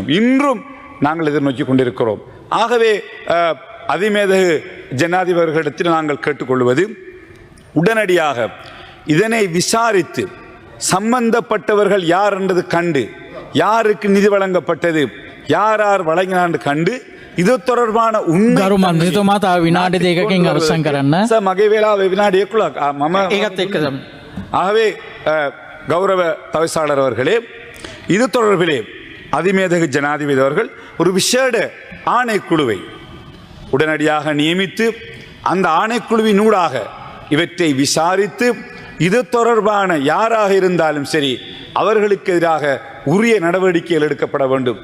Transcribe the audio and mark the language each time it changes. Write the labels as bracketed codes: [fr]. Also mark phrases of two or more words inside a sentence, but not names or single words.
[ta] இன்றும் நாங்கள் எதிர்நோக்கி கொண்டிருக்கிறோம். ஆகவே அதிமேதகு ஜனாதிபதிகளிடத்தில் நாங்கள் கேட்டுக்கொள்வது, உடனடியாக இதனை விசாரித்து சம்பந்தப்பட்டவர்கள் யார் என்றது கண்டு, யாருக்கு நிதி வழங்கப்பட்டது, யார் யார் வழங்கினார் என்று கண்டு இது தொடர்பான [si] ගරු මන්ත්‍රීතුමා තව විනාඩි දෙකකින් අවසන් කරන්න. මගේ වෙලාව විනාඩි 11ක් මම ඒකත් එක්ක තමයි. [ta] ஆகவே கௌரவ தவிசாளர் அவர்களே, இது தொடர்பிலே அதிமேதகு ஜனாதிபதி அவர்கள் ஒரு விசேட ஆணைக்குழுவை உடனடியாக நியமித்து அந்த ஆணைக்குழுவினூடாக இவற்றை விசாரித்து இது தொடர்பான யாராக இருந்தாலும் சரி அவர்களுக்கு எதிராக உரிய நடவடிக்கைகள் எடுக்கப்பட வேண்டும்.